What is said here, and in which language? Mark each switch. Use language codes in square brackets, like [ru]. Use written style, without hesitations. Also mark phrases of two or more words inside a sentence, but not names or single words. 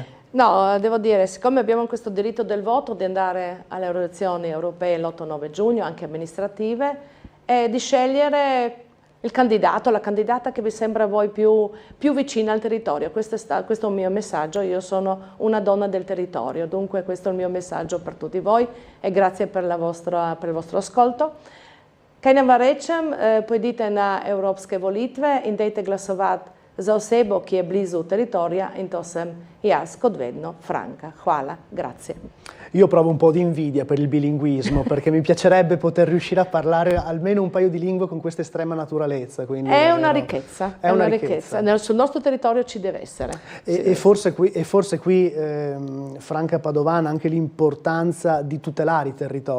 [it] No, devo dire, siccome abbiamo questo diritto del voto di andare alle elezioni europee l'8-9 giugno, anche amministrative, e di scegliere il candidato, la candidata che vi sembra a voi più vicina al territorio. Questo è un mio messaggio, io sono una donna del territorio, dunque questo è il mio messaggio per tutti voi e grazie per il vostro ascolto. [sl] Kaj nam rečem, pojdite na evropske volitve in dejte glasovati za osebo, ki je blizu teritorija, in to sem jaz, kot vedno, Franca. Hvala, [it] grazie. Io provo un po' di invidia per il bilinguismo, perché mi piacerebbe poter riuscire a parlare almeno un paio di lingue con questa estrema naturalezza. Quindi è una ricchezza, è una ricchezza. Sul nostro territorio ci deve essere. E forse qui Franca Padovana, anche l'importanza di tutelare i territori,